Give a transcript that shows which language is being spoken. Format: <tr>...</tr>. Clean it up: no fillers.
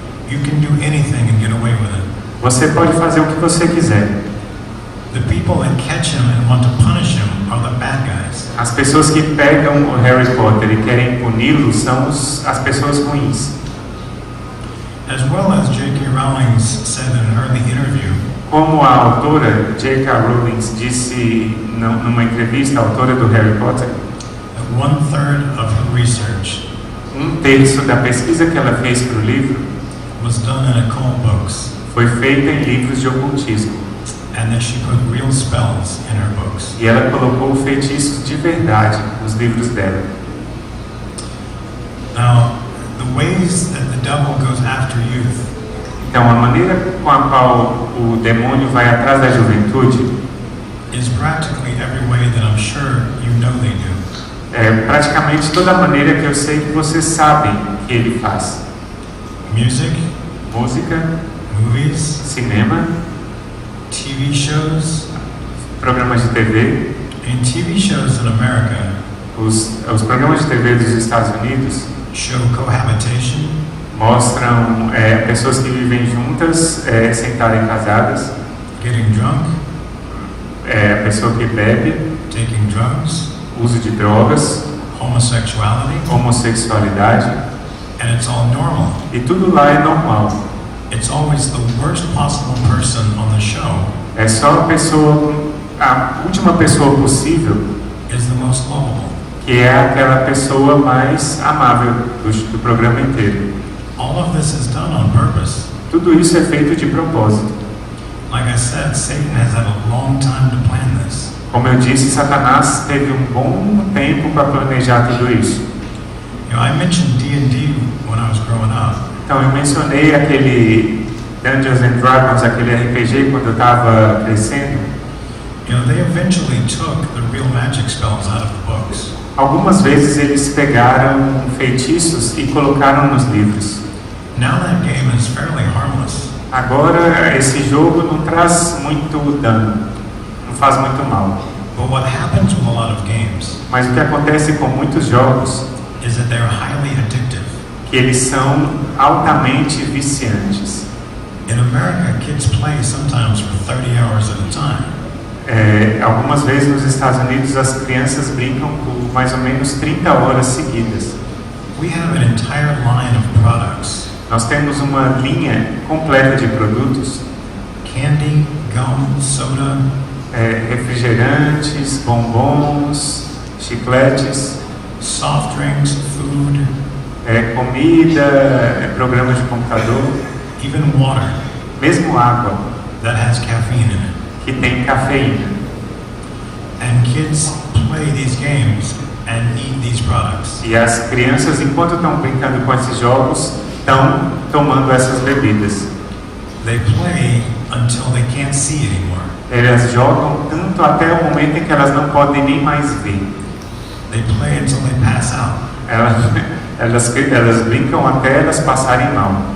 <en>You can do anything and get away with it.</en> <pt>Você pode fazer o que você quiser.</pt> <en>The people that catch him and want to punish him are the bad guys.</en> <pt>As pessoas que pegam o Harry Potter e querem puni-lo são as pessoas ruins.</pt> <en>As well as J.K. Rowling said in an early interview,</en> <pt>Como a autora J.K. Rowling disse numa entrevista, a autora do Harry Potter,</pt> <en>1/3 of her research</en> <pt>terço da pesquisa que ela fez para o livro</pt> <en>was done in occult books,</en> <pt>foi feita em livros de ocultismo.</pt> <en>and that she put real spells in her books.</en> <pt>E ela colocou feitiços de verdade nos livros dela.</pt> <en>Now, the ways that the devil goes after youth</en> <pt>Então, a maneira com a qual o demônio vai atrás da juventude</pt> <en>is practically every way that I'm sure you know they do.</en> <pt>é praticamente toda a maneira que eu sei que vocês sabem que ele faz.</pt> <en>Music,</en> <pt>Música,</pt> <en>movies,</en> <pt>cinema,</pt> <en>TV shows,</en> <pt>programas de TV.</pt> <en>and TV shows in America</en> <pt>Os programas de TV dos Estados Unidos</pt> <en>show cohabitation,</en> <pt>mostram pessoas que vivem juntas sem estarem casadas,</pt> <en>getting drunk,</en> <pt>a pessoa que bebe,</pt> <en>taking drugs,</en> <pt>uso de drogas,</pt> <en>homosexuality,</en> <pt>homossexualidade,</pt> <en>and it's all normal.</en> <pt>e tudo lá é normal.</pt> <en>It's always the worst possible person on the show</en> <pt>É só a última pessoa possível</pt> <en>is the most lovable.</en> <pt>que é aquela pessoa mais amável do programa inteiro.</pt> <en>All of this is done on purpose.</en> <pt>Tudo isso é feito de propósito.</pt> <en>Like I said, Satan has had a long time to plan this.</en> <pt>Como eu disse, Satanás teve um bom tempo para planejar tudo isso.</pt> <en>You know, I mentioned D&D when I was growing up.</en> <pt>Então, eu mencionei aquele Dungeons and Dragons, aquele RPG, quando eu estava crescendo.</pt> <en>You know, they eventually took the real magic spells out of the books.</en> <pt>Algumas vezes eles pegaram feitiços e colocaram nos livros.</pt> <en>Now that game is fairly harmless.</en> <pt>Agora, esse jogo não traz muito dano, não faz muito mal.</pt> <en>But what happens with a lot of games</en> <pt>Mas o que acontece com muitos jogos</pt> <en>is that they're highly addictive.</en> <pt>que eles são altamente viciantes.</pt> <en>In America, kids play sometimes for 30 hours at a time.</en> <pt>Algumas vezes nos Estados Unidos as crianças brincam por mais ou menos 30 horas seguidas.</pt> <en>We have an entire line of products.</en> <pt>Nós temos uma linha completa de produtos,</pt> <en>Candy, gum, soda,</en> <pt>refrigerantes, bombons, chicletes,</pt> <en>soft drinks, food,</en> <pt>comida, programas de computador,</pt> <en>even water</en> <pt>mesmo água</pt> <en>that has caffeine in it.</en> <pt>que tem cafeína.</pt> <en>And kids play these games and eat these products.</en> <pt>E as crianças, enquanto estão brincando com esses jogos, estão tomando essas bebidas.</pt> <en>They play until they can't see anymore.</en> <pt>Elas jogam tanto até o momento em que elas não podem nem mais ver.</pt> <en>They play until they pass out.</en> <pt>Elas brincam até elas passarem mal.</pt>